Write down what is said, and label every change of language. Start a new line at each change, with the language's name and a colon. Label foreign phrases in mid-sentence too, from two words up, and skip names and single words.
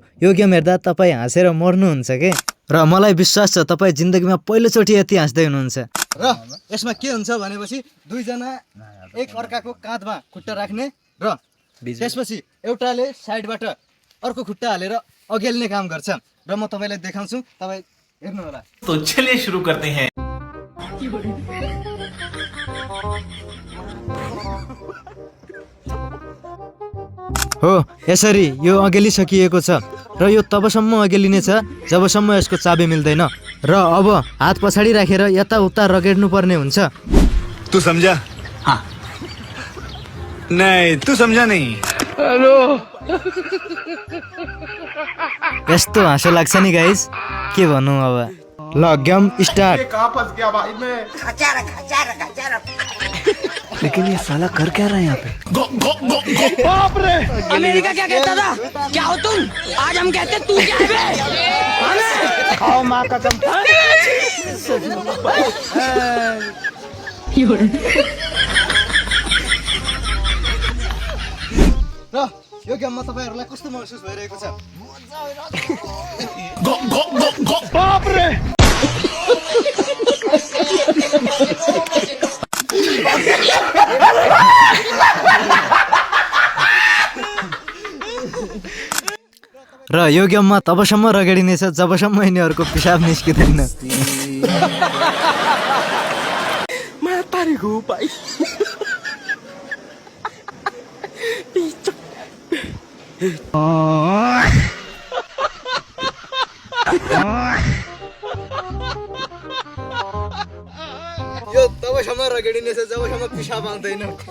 Nepali: यो गेम हेर्दा तपाईं हाँसेर मर्नुहुन्छ के। र मलाई विश्वास छ तपाईं जिन्दगीमा पहिलोचोटि यति हाँस्दै हुनुहुन्छ। र यसमा के हुन्छ भनेपछि दुईजना एक अर्काको काँधमा खुट्टा राख्ने र त्यसपछि एउटाले साइडबाट अर्को खुट्टा हालेर अघेल्ने काम गर्छ र म तपाईलाई देखाउँछु, तपाई हेर्नु होला।
Hindi: तो चलिए शुरू करते हैं।
Nepali: हो, यसरी यो अघेलिसकिएको छ र यो तबसम्म अघेलिने छ जबसम्म यसको चाबी मिल्दैन र अब हात पछाडि राखेर यताउता रगेड्नु पर्ने हुन्छ।
Hindi: तू समझा? हाँ। नहीं, तू समझा नहीं।
Nepali: यस्तो हाँसो लाग्छ नि गाइस, के भन्नु अब। ल गेम स्टार्ट।
Hindi: कहाँ फंस गया भाई मैं? लेकिन ये साला कर क्या रहा है यहाँ पे? बाप रे! अमेरिका क्या कहता था? क्या हो तुम? आज हम कहते तू क्या है बे? खाओ माँ कसम।
Nepali: र यो गेममा तपाईहरुलाई कस्तो महसुस भइरहेको छ?
Hindi: बाप रे!
Nepali: र यो गेममा तबसम्म रगडिनेछ जबसम्म यिनीहरुको पिसाब निस्किदैन।
Hindi: मैं तारी हूँ भाई।
Nepali: यो तबसम्म रगडिनेछ जबसम्म पिसाब आउँदैन।